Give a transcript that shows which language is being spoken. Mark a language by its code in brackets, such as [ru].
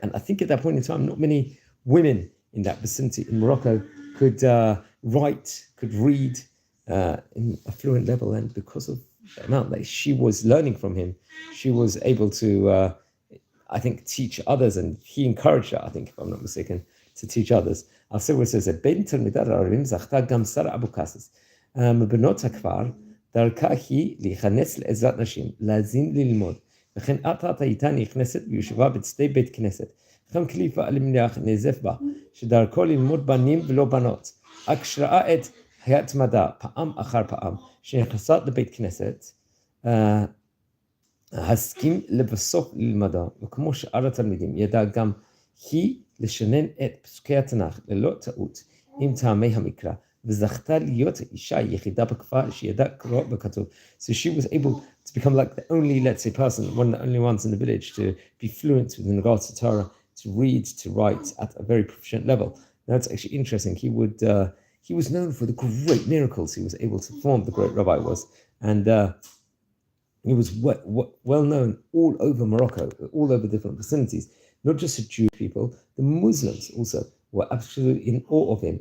[en] And I think at that point in time, not many women in that vicinity in Morocco could write, could read in a fluent level. And because of the amount that she was learning from him, she was able to, I think, teach others. And he encouraged her, I think, if I'm not mistaken, to teach others. I'll say what it says. [he] בין תלמידת הרבים זכתה גם שרה אבו קאסיס. מבנות הכפר, דרכה היא להיכנס לעזרת נשים, להאזין ללמוד. וכן אט-אט הייתה נכנסת ויושבה בצדי בית כנסת. חכם כליפה אלמליח נזף בה, שדרכו ללמוד בנים ולא בנות. רק שראה את ההתמדה פעם אחר פעם, שנכנסה לבית כנסת, הסכים לבסוף ללמדה, וכמו שאר התלמידים, ידע גם היא לשנן את פסוקי התנ"ך ללא טעות, עם טעמי המקרא, וזכתה להיות האישה היחידה בכפר שידעה קרוא וכתוב. [en] So she was able to become like the only, let's say, person, one of the only ones in the village to be fluent within regards to Torah, to read, to write at a very proficient level. Now it's actually interesting. He was known for the great miracles he was able to perform, the great rabbi was. And he was well known all over Morocco, all over different vicinities, not just the Jewish people, the Muslims also were absolutely in awe of him.